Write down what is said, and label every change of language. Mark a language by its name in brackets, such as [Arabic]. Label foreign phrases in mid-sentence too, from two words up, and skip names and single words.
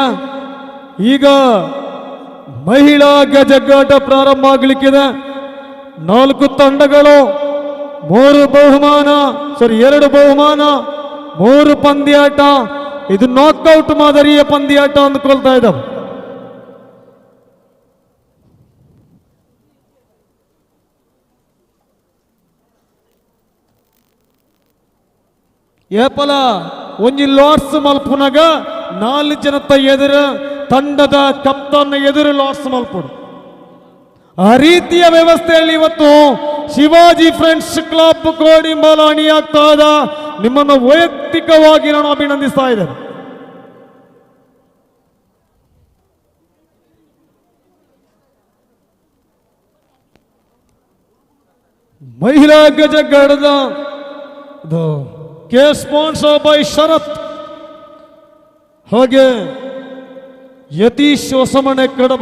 [Kannada] ಈಗ ಮಹಿಳಾ ಗಜಗ್ಗಾಟ ಪ್ರಾರಂಭ ಆಗಲಿಕ್ಕಿದೆ. 4 ತಂಡಗಳು 2 ಬಹುಮಾನ, 3 ಪಂದ್ಯಾಟ. ಇದು ನಾಕ್ಔಟ್ ಮಾದರಿಯ ಪಂದ್ಯಾಟ ಅಂದ್ಕೊಳ್ತಾ ಇದ್ದಾವೆ. [Tulu] ಏಪಲ ಒಂಜಿ ಲಾರ್ಡ್ಸ್ ಮಲ್ಪುನಾಗ 4 ಜನತ ಎದುರು ತಂಡದ ಕಪ್ತಾನ್ ಎದುರು ಲಾರ್ಡ್ಸ್ ಮಲ್ಪುಡು. [Kannada] ಆ ರೀತಿಯ ವ್ಯವಸ್ಥೆಯಲ್ಲಿ ಇವತ್ತು ಶಿವಾಜಿ ಫ್ರೆಂಡ್ಸ್ ಕ್ಲಬ್ ಕೋಡಿಮಾಲ ಅಣಿಯಾಗ್ತಾ ಇದ್ದ. ನಿಮ್ಮನ್ನು ವೈಯಕ್ತಿಕವಾಗಿ ನಾನು ಅಭಿನಂದಿಸ್ತಾ ಇದ್ದೇನೆ. ಮಹಿಳಾ ಗಜಗ್ಗಾಟದ ಕೆ [English] sponsor by [Kannada] ಶರತ್ ಹಾಗೆ ಯತೀಶ್ ಹೊಸಮನೆ ಕಡಬ.